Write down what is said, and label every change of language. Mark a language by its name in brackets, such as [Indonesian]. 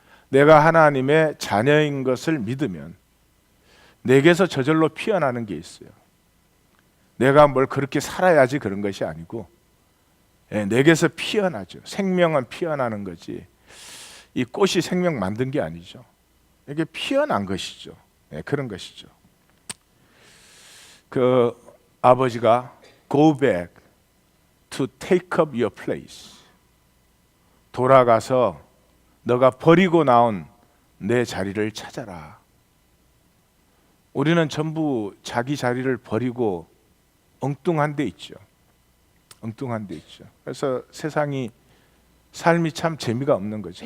[Korean] 내가 하나님의 자녀인 것을 믿으면 내게서 저절로 피어나는 게 있어요. 내가 뭘 그렇게 살아야지 그런 것이 아니고 내게서 피어나죠. 생명은 피어나는 거지 이 꽃이 생명 만든 게 아니죠. 이게 피어난 것이죠. 그런 것이죠. 그 아버지가 [English] go back to take up your place. [Korean] 돌아가서 너가 버리고 나온 내 자리를 찾아라. 우리는 전부 자기 자리를 버리고 엉뚱한 데 있죠. 엉뚱한 데 있죠. 그래서 세상이 삶이 참 재미가 없는 거죠.